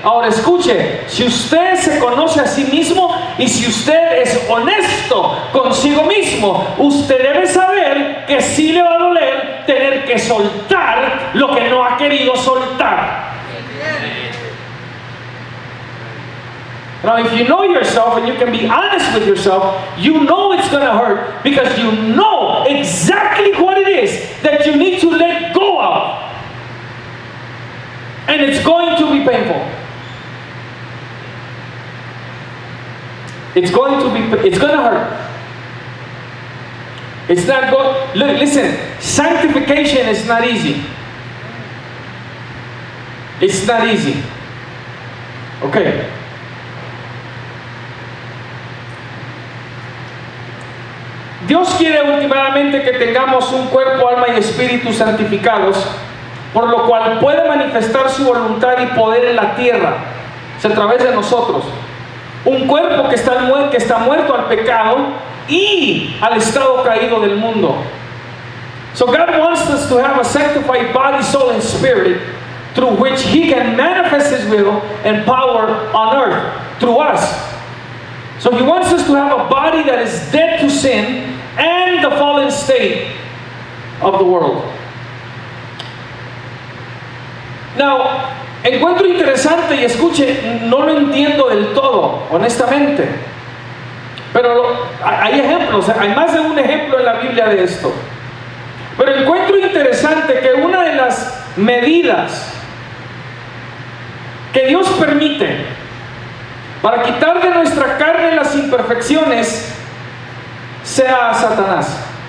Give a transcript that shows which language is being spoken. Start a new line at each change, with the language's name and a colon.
Spanish: Ahora escuche, si usted se conoce a sí mismo y si usted es honesto consigo mismo, usted debe saber que sí le va a doler tener que soltar lo que no ha querido soltar.
English: Now, if you know yourself and you can be honest with yourself, you know it's going to hurt because you know exactly what it is that you need to let go of. And it's going to be painful. It's going to hurt. It's not going. Listen, sanctification is not easy. It's not easy. Okay.
Spanish: Dios quiere últimamente que tengamos un cuerpo, alma y espíritu santificados, por lo cual puede manifestar su voluntad y poder en la tierra, a través de nosotros. Un cuerpo que está muerto al pecado y al estado caído del mundo.
English: So God wants us to have a sanctified body, soul, and spirit, through which He can manifest His will and power on earth through us. So He wants us to have a body that is dead to sin and the fallen state of the world.
Spanish: Now, encuentro interesante y escuche, no lo entiendo del todo, honestamente. Pero hay ejemplos, hay más de un ejemplo en la Biblia de esto. Pero encuentro interesante que una de las medidas que Dios permite para quitar de nuestra carne las imperfecciones sea Satanás.